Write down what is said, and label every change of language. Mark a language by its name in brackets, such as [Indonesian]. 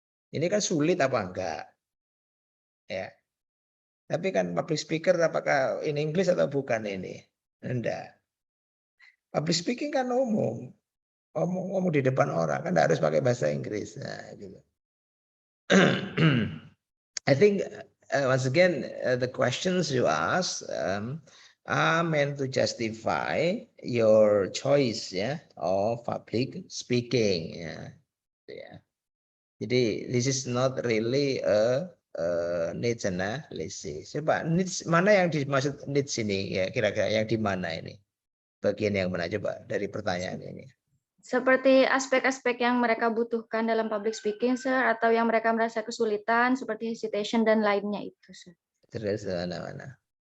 [Indonesian] Ini kan sulit apa enggak? Ya. Tapi kan public speaker apakah [English] in English [Indonesian] atau bukan ini? Enggak. Public speaking kan umum. Ngomong di depan orang kan enggak harus pakai bahasa Inggris. Nah, gitu. [English] I think once again the questions you ask are meant to justify your choice ya of public speaking ya. Jadi this is not really a needs analysis. [Indonesian] Coba needs mana yang dimaksud needs ini ya kira-kira yang di mana ini? Bagian yang mana coba dari pertanyaan ini? Seperti aspek-aspek yang mereka butuhkan dalam public speaking, sir, atau yang mereka merasa kesulitan seperti hesitation dan lainnya itu, sir. Terus mana-mana?